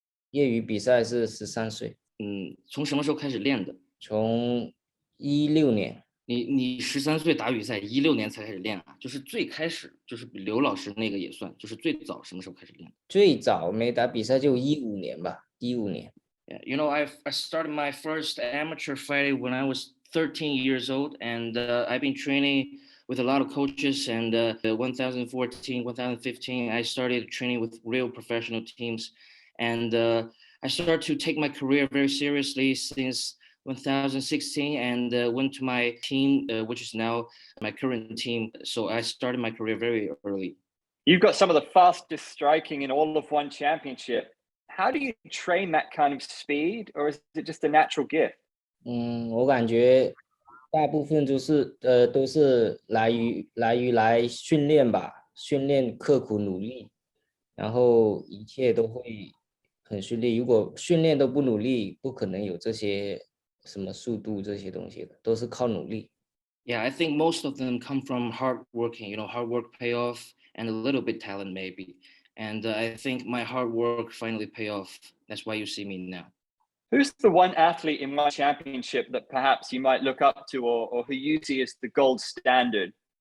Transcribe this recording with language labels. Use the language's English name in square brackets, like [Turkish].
[Chinese] 业余比赛是13岁。从什么时候开始练的？从16年。你13岁打比赛，16年才开始练啊？就是最开始，就是刘老师那个也算，就是最早什么时候开始练？最早没打比赛就15年吧，15年。 [English] Yeah, I started my first amateur fighting when I was 13 years old, and I've been training with a lot of coaches. And 2014, 2015, I started training with real professional teams, and I started to take my career very seriously since 2016, and went to my team, which is now my current team. So I started my career very early. You've got some of the fastest striking in all of one championship. How do you train that kind of speed, or is it just a natural gift? [Chinese] 我感觉大部分都是来训练吧，训练刻苦努力，然后一切都会很顺利。如果训练都不努力，不可能有这些什么速度这些东西的，都是靠努力。 [English] Yeah, I think most of them come from hard working, hard work pay off and a little bit talent maybe. And I think my hard work finally pay off. That's why you see me now. Who's the one athlete in one championship that perhaps you might look up to, or who you see as the gold standard?